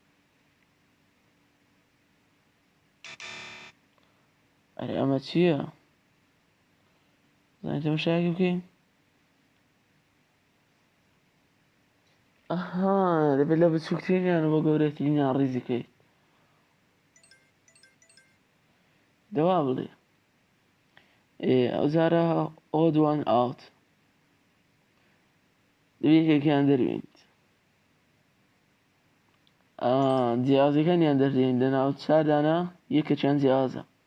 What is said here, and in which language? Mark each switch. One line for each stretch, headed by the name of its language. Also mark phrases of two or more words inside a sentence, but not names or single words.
Central Kurdish: ئەرێ ئەمە چییە زانیت تەماشایەکی بکەین ئەها دەبێت لە بچووکترینیان بۆ گەورەترینیان ڕیزی بکەیت دەوا بڵێ ئەو جارە
English: odd one out
Central Kurdish: دەبێت یەکێکیان دەروێنیت جیازەکانیان دەردێنین لە ناو چوار دانە یەکێکیان جیازە